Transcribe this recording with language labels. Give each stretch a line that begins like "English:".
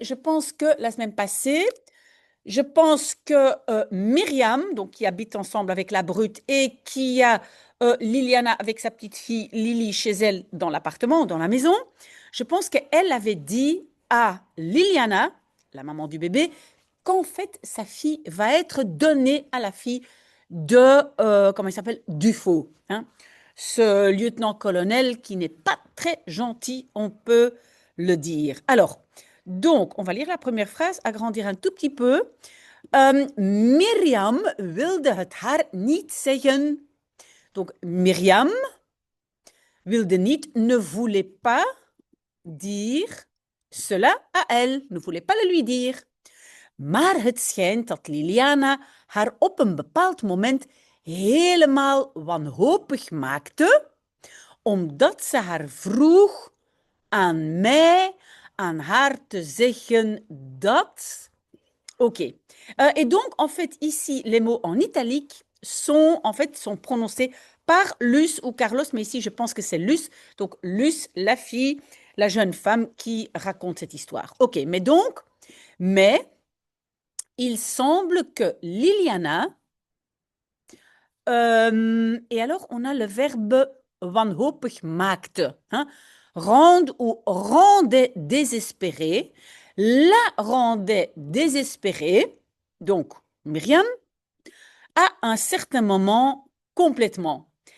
French: Je pense que la semaine passée, je pense que Myriam, donc qui habite ensemble avec la brute et qui a Liliana avec sa petite fille Lily chez elle dans l'appartement, dans la maison, je pense qu'elle avait dit à Liliana, la maman du bébé, qu'en fait sa fille va être donnée à la fille de, comment il s'appelle, Dufaux, hein, ce lieutenant-colonel qui n'est pas très gentil, on peut le dire. Alors, donc, on va lire la première phrase, agrandir un tout petit peu.
Dutch: Mirjam wilde het haar niet zeggen.
French: Donc, Myriam
Dutch: wilde niet,
French: ne voulait pas dire cela à elle, ne voulait pas le lui dire.
Dutch: Maar het schijnt dat Liliana haar op een bepaald moment helemaal wanhopig maakte, omdat ze haar vroeg aan mij, aan haar te zeggen dat.
French: Ok. Et donc, en fait, ici, les mots en italique sont prononcés par Luce ou Carlos, mais ici, je pense que c'est Luce. Donc, Luce, la fille, la jeune femme qui raconte cette histoire. Ok, mais il semble que Liliana, et alors on a le verbe
Dutch: wanhopig maakte,
French: hein, rendre ou rendait désespéré, la rendait désespérée, donc Myriam, à un certain moment complètement.